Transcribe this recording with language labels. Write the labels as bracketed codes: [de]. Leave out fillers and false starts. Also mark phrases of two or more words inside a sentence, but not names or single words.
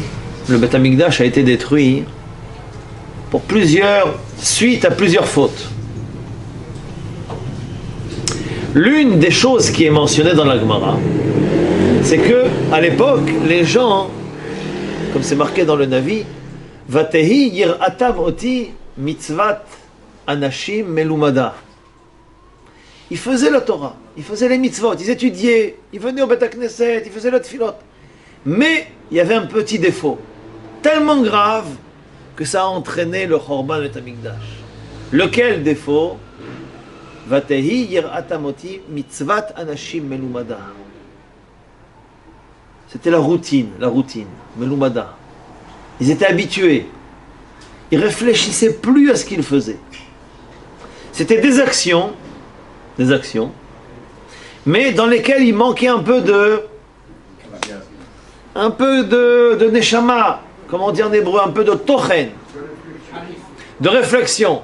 [fr] Le Beth Amikdash a été détruit suite à plusieurs fautes. L'une des choses qui est mentionnée dans la Gemara, c'est que à l'époque, les gens, comme c'est marqué dans le Navi, [he] ותהי יראתם אותי מצות אנשים מלומדה. [fr] Ils faisaient la Torah, ils faisaient les mitzvot, ils étudiaient, ils venaient au Beth Knesset, ils faisaient le tfilot. Mais il y avait un petit défaut, tellement grave que ça a entraîné le Chorban Beth Amikdash. Lequel défaut? [he] ותהי יראתם אותי מצות אנשים מלומדה. [fr] C'était la routine, melumada. Ils étaient habitués. Ils réfléchissaient plus à ce qu'ils faisaient. C'était des actions, mais dans lesquelles il manquait un peu de neshama, comment dire en hébreu, un peu de tochen, de réflexion.